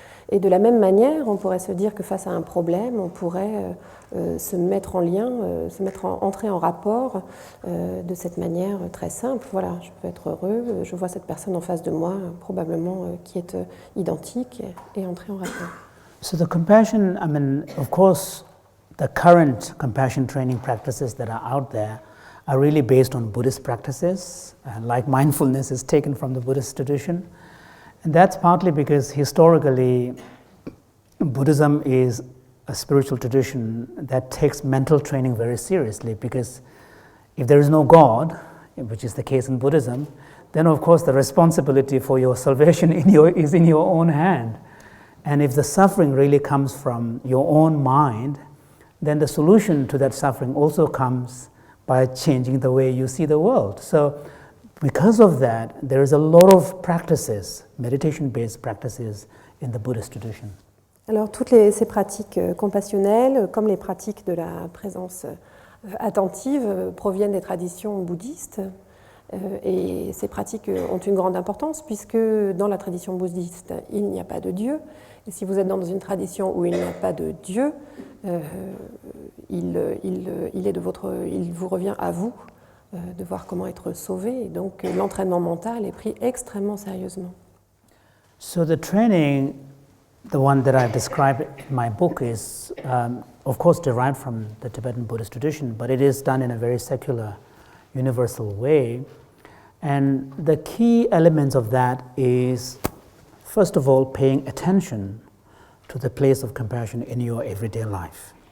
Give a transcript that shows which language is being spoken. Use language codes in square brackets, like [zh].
[fr] Et de la même manière, on pourrait se dire que face à un problème, on pourrait se mettre en lien, entrer en rapport de cette manière très simple. Voilà, je peux être heureux, je vois cette personne en face de moi, probablement qui est identique, et entrer en rapport. [en] So the compassion, of course, the current compassion training practices that are out there are really based on Buddhist practices, like mindfulness is taken from the Buddhist tradition. And that's partly because historically, Buddhism is a spiritual tradition that takes mental training very seriously, because if there is no God, which is the case in Buddhism, then of course the responsibility for your salvation is in your own hand. And if the suffering really comes from your own mind, then the solution to that suffering also comes by changing the way you see the world. So because of that, there is a lot of practices, meditation-based practices in the Buddhist tradition. [fr] Alors toutes ces pratiques compassionnelles, comme les pratiques de la présence attentive, proviennent des traditions bouddhistes. Et ces pratiques ont une grande importance puisque dans la tradition bouddhiste, il n'y a pas de Dieu. Et si vous êtes dans une tradition où il n'y a pas de Dieu, il vous revient à vous de voir comment être sauvé. Et donc l'entraînement mental est pris extrêmement sérieusement. [en] So the training, the one that I've described in my book, is of course derived from the Tibetan Buddhist tradition, but it is done in a very secular, universal way. And the key elements of that is, first of all, paying attention to the place of compassion in your everyday life.